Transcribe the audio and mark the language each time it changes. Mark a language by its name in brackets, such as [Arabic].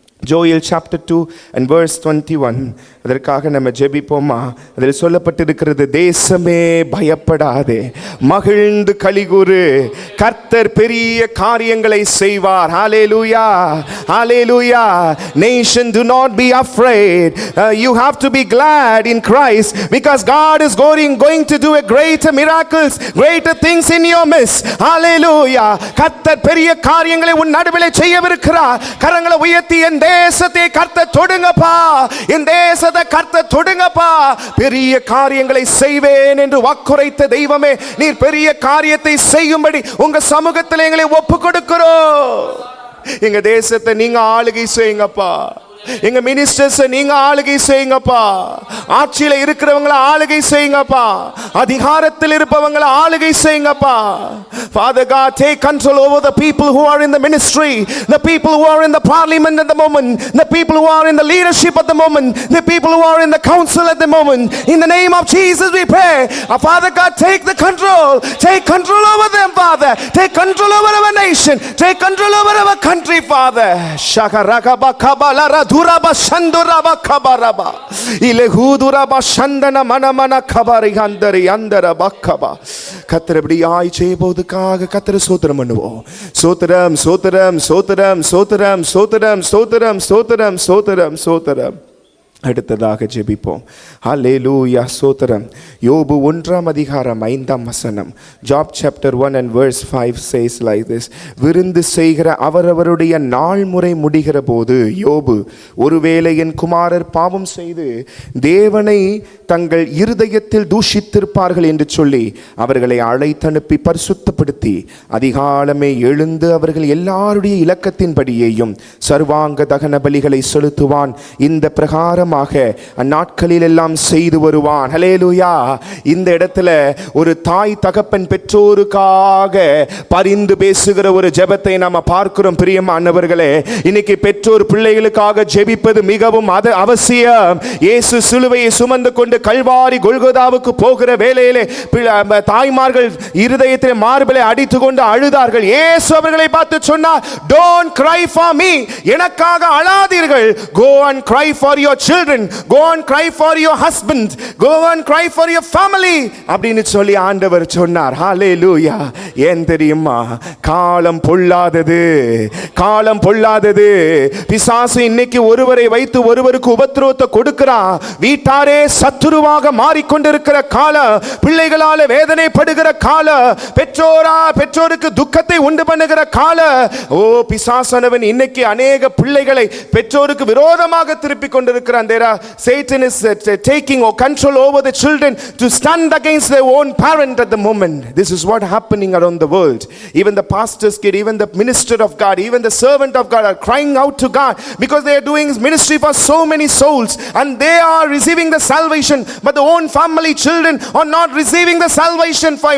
[English] Joel chapter 2 and verse 21. [Tamil] அதற்காக நம்ம ஜெபிப்போமா? அதில் சொல்லப்பட்டிருக்கிறது, தேசமே பயப்படாதே, மகிழ்ந்து களிகூரு, கர்த்தர் பெரிய காரியங்களை செய்வார். [English] Hallelujah, hallelujah. Nation, do not be afraid. You have to be glad in Christ, because God is going to do a greater miracles, greater things in your midst. Hallelujah. [Tamil] கர்த்தர் பெரிய காரியங்களை உன் நடுவிலே செய்யவிருக்கிறார். கரங்களை உயர்த்தி என் தேசத்தை கர்த்தர் தொடுங்கப்பா, என் தேசத்தை கர்த்தர் தொடுங்கப்பா, பெரிய காரியங்களை செய்வேன் என்று வாக்குரைத்த தெய்வமே, நீர் பெரிய காரியத்தை செய்யும்படி உங்க சமூகத்தில் எங்களை ஒப்பு கொடுக்கிறோம். எங்க தேசத்தை நீங்க ஆளுகை செய்யுங்கப்பா. எங்க மினிஸ்டர்ஸ் நீங்க ஆளுகை செய்யுங்கப்பா. ஆட்சியில இருக்கிறவங்களை ஆளுகை செய்யுங்கப்பா. அதிகாரத்தில் இருப்பவங்களை ஆளுகை செய்யுங்கப்பா. [English] Father God, take control over the people who are in the ministry, the people who are in the parliament at the moment, the people who are in the leadership at the moment, the people who are in the council at the moment. In the name of Jesus we pray. Father God, take the control. Take control over them, Father. Take control over our nation. Take control over our country, Father. Shakaraka kabalara duraba shanduraba kabaraba. Ilehuduraba shandana manamana kabari handari andara bakaba. [Tamil] கர்த்தரபடியாய் செய்வதற்காக கர்த்தரை ஸ்தோத்திரம் பண்ணுவோம். ஸ்தோத்திரம் ஸ்தோத்திரம் ஸ்தோத்திரம் ஸ்தோத்திரம் ஸ்தோத்திரம் ஸ்தோத்திரம் ஸ்தோத்திரம் ஸ்தோத்திரம் ஸ்தோத்திரம். அடுத்ததாக ஜெபிப்போம். ஹல்லேலூயா ஸ்தோத்திரம். யோபு 1 அதிகாரம் 5 [English] Job chapter 1 and verse 5 says like this. [Tamil] விருந்து செய்கிற அவரவருடைய நாள் முறை முடிகிற போது யோபு, ஒருவேளை என் குமாரர் பாவம் செய்து தேவனை தங்கள் இருதயத்தில் தூஷித்திருப்பார்கள் என்று சொல்லி அவர்களை அழைத்தனுப்பி பரிசுத்தப்படுத்தி அதிகாலமே எழுந்து அவர்கள் எல்லாருடைய இலக்கத்தின்படியேயும் சர்வாங்க தகன பலிகளை செலுத்துவான். இந்த பிரகாரம் அந்நாட்களில் எல்லாம் செய்து வருவான். ஹல்லேலூயா. இந்த இடத்துல ஒரு தாய் தகப்பன் பெற்றோருக்காக பரிந்து பேசுகிற ஒரு ஜெபத்தை நாம பார்க்கிறோம். பிரியமானவர்களே, இன்னைக்கு பெற்றோர் பிள்ளைகளுக்காக ஜெபிப்பது மிகவும் அவசியம். இயேசு சிலுவையை சுமந்து கொண்டு கல்வாரி கொல்கொதாவுக்கு போகிற வேளையிலே தாய்மார்கள் இருதயத்திலே மார்பிலை அடித்து கொண்டு அழுதார்கள். இயேசு அவர்களை பார்த்து சொன்னார், [English] don't cry for me, [Tamil] எனக்காக அழாதீர்கள். [English] go and cry for your children, go and cry for your husband, go and cry for your family [Tamil] அப்படின்னு சொல்லி ஆண்டவர் சொன்னார். ஹல்லேலூயா. ஏன் தெரியுமா? காலம் பொல்லாதது, காலம் பொல்லாதது. பிசாசு இன்னைக்கு ஒருவரை வைத்து ஒருவருக்கு உபத்திரவத்தை கொடுக்கிறான். வீட்டாரே சத்துருவாக மாறிக்கொண்டிருக்கிற காலம், பிள்ளைகளால வேதனைப்படுகிற காலம், பெற்றோருக்கு துக்கத்தை உண்டு பண்ணுகிற காலம். ஓ பிசாசானவன் இன்னைக்கு அநேக பிள்ளைகளை பெற்றோருக்கு விரோதமாக திருப்பி கொண்டிருக்கிறான். [English] Satan is taking control over the children to stand against their own parent at the moment. This is what happening around the world. Even the pastor's kid, even the minister of God, even the servant of God are crying out to God because they are doing ministry for so many souls and they are receiving the salvation, but the own family children are not receiving the salvation.